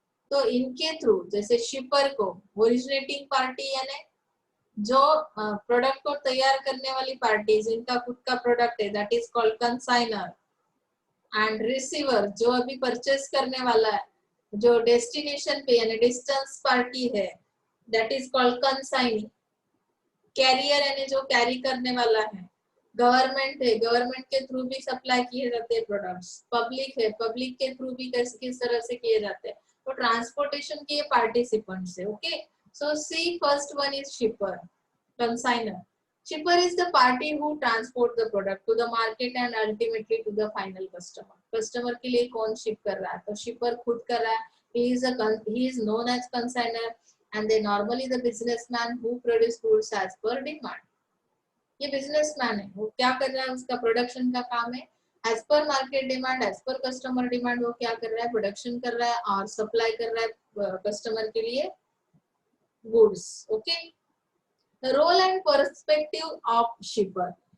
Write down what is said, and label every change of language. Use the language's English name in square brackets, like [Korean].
[Hindi] तो इनके थ्रू, जैसे शिपर को ओरिजिनेटिंग पार्टी यानी जो प्रोडक्ट को तैयार करने वाली पार्टी, जिनका खुद का प्रोडक्ट है, [English] that is called consignor, [Hindi] and receiver जो अभी परचेस करने वाला है, जो डेस्टिनेशन पे यानी डिस्टेंस पार्टी है, [English] That is called consignee. [Hindi] Career यानी जो कैरी करने वाला है, गवर्नमेंट है, गवर्नमेंट के थ्रू भी सप्लाई किए जाते हैं प्रोडक्ट्स, पब्लिक है, पब्लिक के थ्रू भी किस तरह से किए जाते हैं, तो ट्रांसपोर्टेशन के पार्टिसिपेंट्स है। [English] Okay, so see first one is shipper, consignor. Shipper is the party who transport the product to the market and ultimately to the final customer. Customer [Hindi] के लिए कौन शिप कर रहा है, [English] तो शिपर खुद कर रहा है, he is known as consignor, and they normally the businessman who produce goods as per demand. [Hindi] ये बिजनेसमैन है, वो क्या कर रहा है, उसका प्रोडक्शन का काम है, as per market demand, as per customer demand, वो क्या कर रहा है, प्रोडक्शन कर रहा है और सप्लाई कर रहा है कस्टमर के लिए goods. [English] Okay, role and perspective of shipper.